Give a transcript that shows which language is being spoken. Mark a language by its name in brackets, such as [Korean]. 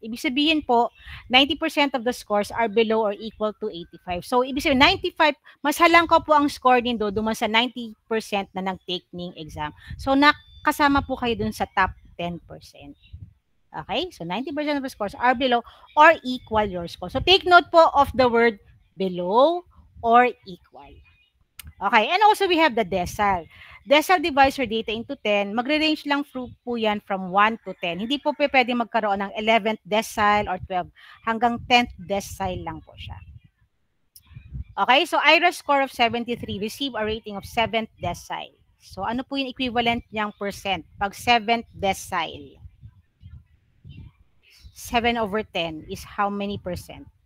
[Filipino] Ibig sabihin po, [English] 90% of the scores are below or equal to 85. [Filipino] So, ibig sabihin, 95, mas halangkaw po ang score din doon duman sa 90% na nag-take ng exam. So, nakasama po kayo dun sa top 10%. Okay? [English] So, 90% of the scores are below or equal your score. So, take note po of the word below or equal. Okay, and also we have the decile. Decile divides your data into 10. [Filipino] Magre-range lang po yan [English] from 1 to 10. [Filipino] Hindi po pwede magkaroon ng 11th decile or 12. Hanggang 10th decile lang po siya. [English] Okay, so IRAS score of 73 receive a rating of 7th decile. [Filipino] So ano po yung equivalent niyang percent? Pag 7th decile, [English] 7 over 10 is how many percent?